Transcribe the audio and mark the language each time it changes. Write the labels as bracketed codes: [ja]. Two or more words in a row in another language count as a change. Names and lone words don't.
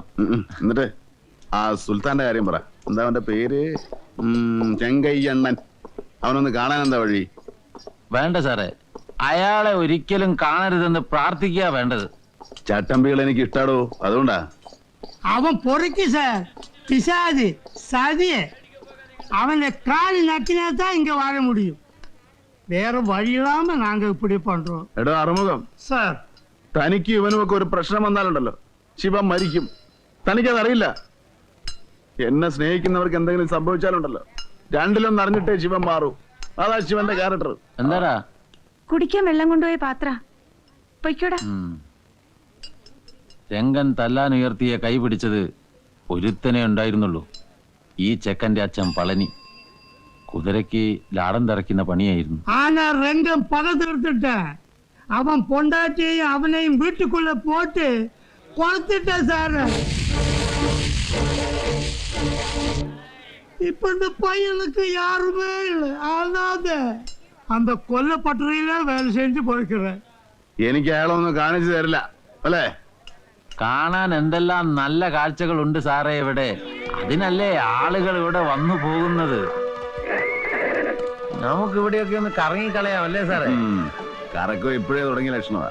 [ml] എന്നിട്ട് ആ സുൽത്താന്റെ കാര്യം പറ. എന്താ അവന്റെ പേര്? ചെങ്കയ്യണ്ണൻ. അവനൊന്ന് കാണാൻ എന്താ വഴി? വേണ്ട സാറേ, അയാളെ ഒരിക്കലും കാണരുതെന്ന് പ്രാർത്ഥിക്കുക വേണ്ടത്. ചട്ടമ്പികൾ എനിക്ക് ഇഷ്ടാടോ, അതുകൊണ്ടാ. അവൻ പൊറുക്കി സാർ, പിശാജ്, സതിയെ. [ta] அவனை காலி நக்கினாதான் இங்க வாழ முடியும். வேற வழி இல்லாம நாங்க இப்படி பண்றோம். [ml] എടോ അറുമുഖം, [ta] சார் [ml] തനിക്ക് ഇവനുമൊക്കെ ഒരു പ്രശ്നം വന്നാലുണ്ടല്ലോ ശിവൻ മരിക്കും. തനിക്കതറിയില്ല. എന്നെ സ്നേഹിക്കുന്നവർക്ക് എന്തെങ്കിലും സംഭവിച്ചാലുണ്ടല്ലോ രണ്ടിലൊന്നും അറിഞ്ഞിട്ടേ ശിവൻ മാറൂ. അതാ ശിവന്റെ ക്യാരക്ടർ. എന്താടാ? കുടിക്കാൻ വെള്ളം കൊണ്ടുപോയ പാത്ര പൊയ്ക്കോടാ. രംഗൻ തല്ലാൻ ഉയർത്തിയ കൈ പിടിച്ചത് ഒരുത്തനെ ഉണ്ടായിരുന്നുള്ളൂ. ഈ ചെക്കന്റെ അച്ഛൻ പളനി. കുതിരയ്ക്ക് ലാടം തിറക്കുന്ന പണിയായിരുന്നു. [ta] ஆனா ரெங்கம் பகை தீர்த்துட்டேன். அவன் பொண்டாட்டியையும் அவனையும் வீட்டுக்குள்ள போட்டு கொளுத்துட்டேன் சார். இப்ப இந்த பையனுக்கு யாருமே இல்லை. ஆனாத அந்த கொல்லப்பட்டறையில வேலை செஞ்சு போய்க்கிறேன். [ml] എനിക്ക് അയാളൊന്നും കാണിച്ചു തരില്ല അല്ലേ? കാണാൻ എന്തെല്ലാം നല്ല കാഴ്ചകളുണ്ട് സാറേ ഇവിടെ. അതിനല്ലേ ആളുകൾ ഇവിടെ വന്നു പോകുന്നത്. നമുക്ക് ഇവിടെയൊക്കെ ഒന്ന് കറങ്ങിക്കളയാം അല്ലേ സാറേ? കറക്കം ഇപ്പോഴേ തുടങ്ങിയ ലക്ഷണമാ.